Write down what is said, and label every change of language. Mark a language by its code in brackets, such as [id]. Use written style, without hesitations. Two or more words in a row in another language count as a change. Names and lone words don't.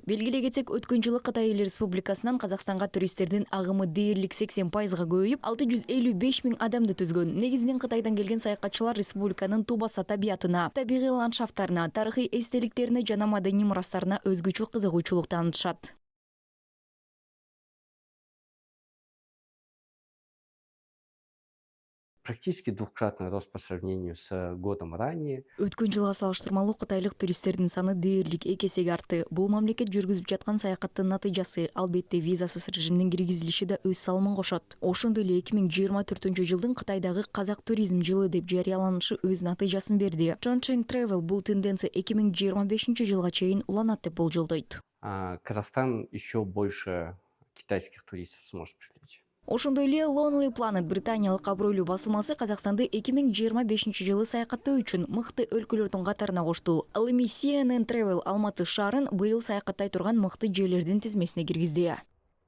[ky] Белгилей кетсек, өткөн жылы Кытай Эл Республикасынан Казакстанга туристтердин агымы дээрлик 80%га көбөйүп, 655 000 адамды түзгөн. Негизинен Кытайдан келген саякатчылар республиканын тубаса табиятына, табигый ландшафттарына, тарыхый эстеликтерине жана маданий мурастарына өзгөчө кызыгуучулук танытышат. [ru] Практически двукратный рост по сравнению с годом ранее. [ky] Өткөн жылга салыштырмалуу кытайлык туристтердин саны дээрлик 2 эсеге артты. Бул мамлекет жүргүзүп жаткан саякаттын натыйжасы. Албетте, визасыз режимдин киргизилиши да өз салымын кошот. Ошондой эле 2024-жылдын Кытайдагы казак туризм жылы деп жарыяланышы өз натыйжасын берди. Chongqing Travel бул тенденция 2025-жылга чейин уланат деп болжолдойт. [ru] Казахстан еще больше китайских туристов сможет привлечь. [ky] Ошондой эле Lonely Planet британиялык абройлуу басылмасы Казакстанды 2025-жылы саякаттоо үчүн мыкты өлкөлөрдүн катарына кошту. Ал эми CNN Travel Алматы шаарын быйыл саякаттай турган мыкты жерлердин тизмесине киргизди.